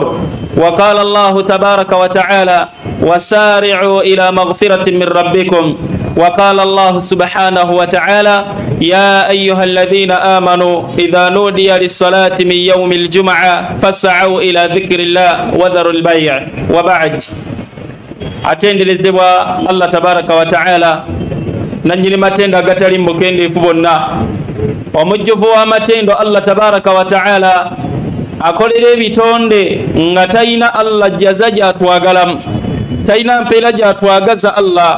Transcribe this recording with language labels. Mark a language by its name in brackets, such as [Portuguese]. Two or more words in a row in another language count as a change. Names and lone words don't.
[Arabic] وقال الله تبارك وتعالى: وسارعوا إلى مغفرة من ربكم. وقال الله سبحانه وتعالى: يا أيها الذين آمنوا إذا نودي للصلاة من يوم الجمعة فاسعوا إلى ذكر الله وذروا البيع. وبعد، [Ganda] atenderezebwa [Arabic] الله تبارك وتعالى [Ganda] nannyini matendo agatali mukendeefu bonna, omujjuvu w'amatendo [Arabic] الله تبارك وتعالى [Ganda] akolera ebitonde nga talina Allah jaza gyatwagalamu, talina mpeera gyatwagaza Allah.